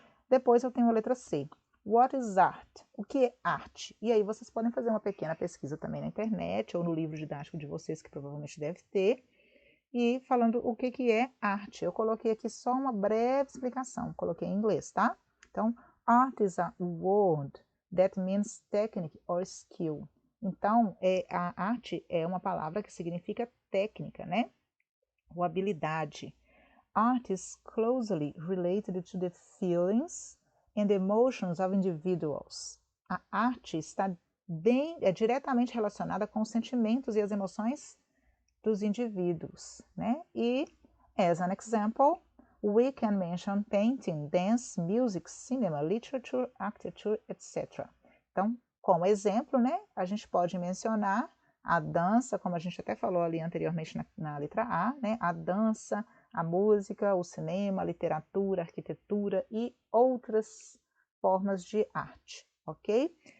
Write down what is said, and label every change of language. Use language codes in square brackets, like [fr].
[pt] Depois eu tenho a letra C. [en] What is art? [pt] O que é arte? E aí vocês podem fazer uma pequena pesquisa também na internet ou no livro didático de vocês, que provavelmente deve ter, e falando o que é arte. Eu coloquei aqui só uma breve explicação, coloquei em inglês, tá? Então, [en] art is a word that means technique or skill. [pt] Então, a arte é uma palavra que significa técnica, né? Ou habilidade. [en] Art is closely related to the feelings and emotions of individuals. [pt] A arte está diretamente relacionada com os sentimentos e as emoções dos indivíduos, né? [en] E, as an example, we can mention painting, dance, music, cinema, literature, architecture, etc. [pt] Então, como exemplo, né, a gente pode mencionar a dança, como a gente até falou ali anteriormente na letra A, né, a dança, a música, o cinema, a literatura, a arquitetura e outras formas de arte, ok?